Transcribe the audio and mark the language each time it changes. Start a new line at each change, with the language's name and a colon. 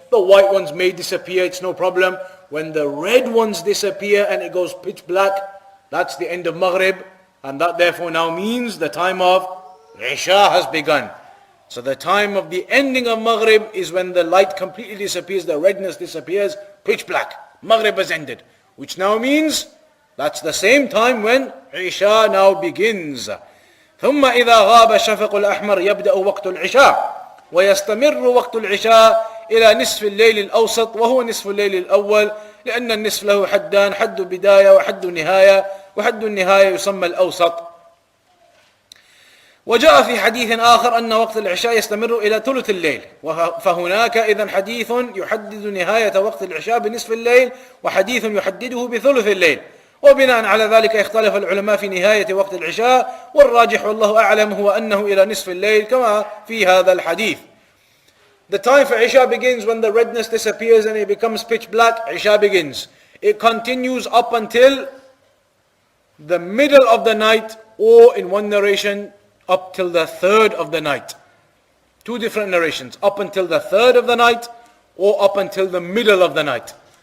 English: The white ones may disappear, it's no problem. When the red ones disappear and it goes pitch black, that's the end of Maghrib, and that therefore now means the time of Isha has begun. So the time of the ending of Maghrib is when the light completely disappears, the redness disappears, pitch black. Maghrib has ended, which now means that's the same time when Isha now begins.
Arabic: ثم إذا غاب الشفق الأحمر يبدأ وقت العشاء ويستمر وقت العشاء إلى نصف الليل الأوسط وهو نصف الليل الأول لأن النصف له حدان حد بداية وحد نهاية وحد النهاية يسمى الأوسط. وجاء في حديث آخر أن وقت العشاء يستمر إلى ثلث الليل فهناك إذن حديث يحدد نهاية وقت العشاء بنصف الليل وحديث يحدده بثلث الليل. وبناء على ذلك اختلف العلماء في نهاية وقت العشاء والراجح والله أعلم هو أنه إلى نصف الليل كما في هذا الحديث.
English: The time for Isha begins when the redness disappears and it becomes pitch black. Isha begins. It continues up until the middle of the night, or in one narration, up till the third of the night. Two different narrations, up until the third of the night, or up until the middle of the night.